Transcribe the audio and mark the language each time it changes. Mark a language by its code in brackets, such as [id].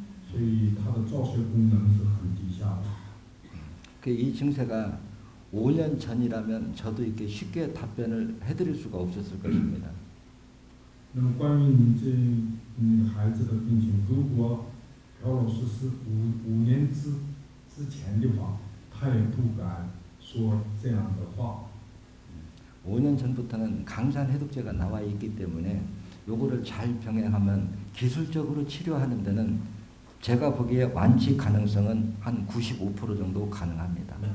[zh] 所以它的造血功能是很低下的。 [ko] 이 증세가 5년 전이라면 저도 이렇게 쉽게 답변을 해드릴 수가 없었을 것입니다. [zh] 那么关于你这孩子的病情，如果朴老师是5年之前的话，他也不敢说这样的话。 [ko] 5년 전부터는 강산 해독제가 나와 있기 때문에 요거를 잘 병행하면 기술적으로 치료하는 데는 제가 보기에 완치 가능성은 한 95% 정도 가능합니다.